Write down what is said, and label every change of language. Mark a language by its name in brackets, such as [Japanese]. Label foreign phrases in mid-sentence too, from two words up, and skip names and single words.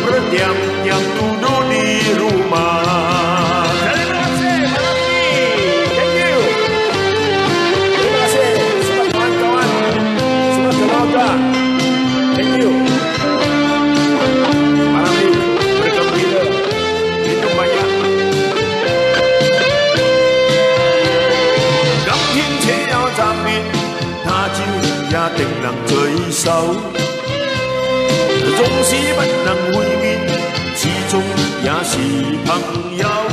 [Malay] yang dulu di rumah. Terima kasih malam ini. [English] Thank you. [Malay] Terima kasih semua kawan-kawan, semua keluarga. [English] Thank you. [Malay] Malam ini bergembira, minum banyak. [Cantonese] 今天且有暫別，他朝也定能聚首。縱使不能會面，始終也是朋友。